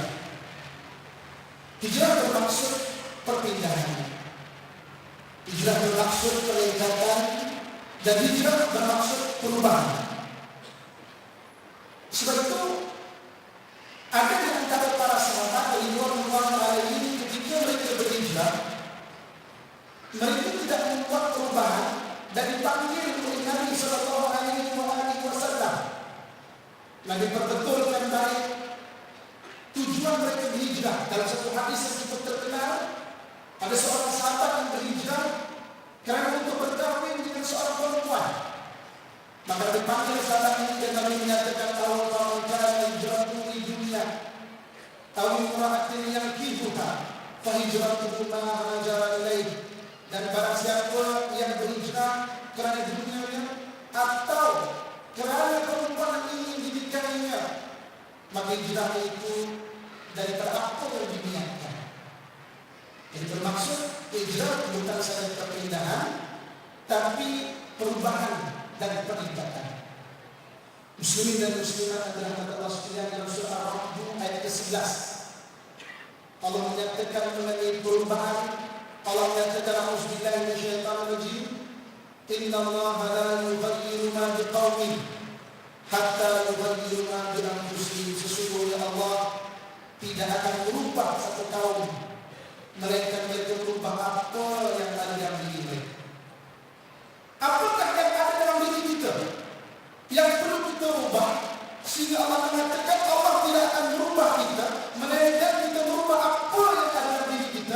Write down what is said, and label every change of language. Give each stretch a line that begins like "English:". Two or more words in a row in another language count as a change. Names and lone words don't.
Malay: Hijrah bermaksud perpindahan, hijrah bermaksud peningkatan, dan hijrah bermaksud perubahan. Sebab itu ada di antara para sahabat
Arabic: رضوان الله عليه
Malay: ketika mereka berhijrah, mereka tidak membuat perubahan dan dipanggil oleh Nabi
Arabic: صلى الله عليه وسلم.
Malay: Nabi perbetulkan baik tujuan mereka berhijrah. Dalam satu hadis yang cukup terkenal, ada seorang sahabat yang berhijrah kerana untuk berkahwin dengan seorang perempuan. Maka dipanggil sahabat ini dan Nabi menyatakan, "Kalau
Arabic: كانت هجرته لدنيا أو امرأة ينكحها فهجرته ما هاجر إليه."
Malay: Dan barang siapa yang berhijrah kerana dunianya atau kerana perempuan yang ingin dinikahinya, maka hijrah itu daripada apa yang diniatkan. Jadi bermaksud hijrah bukan saja perpindahan, tapi perubahan dan peningkatan. Muslimin dan muslimat adalah Allah sekalian, dalam surah Ar-Rahman ayat ke-11 Allah menyatakan mengenai perubahan. Allah menyatakan,
Arabic: "أعوذ بالله من الشيطان الرجيم. إن الله لا يغير ما بقوم حتى يغيروا ما بأنفسهم."
Malay: Sesungguhnya Allah tidak akan merubah satu kaum mereka merubah apa yang ada dalam diri mereka. Apakah yang ada dalam diri kita yang perlu kita ubah? Sehingga Allah mengatakan Allah tidak akan merubah kita, melainkan kita merubah apa yang ada dalam diri kita.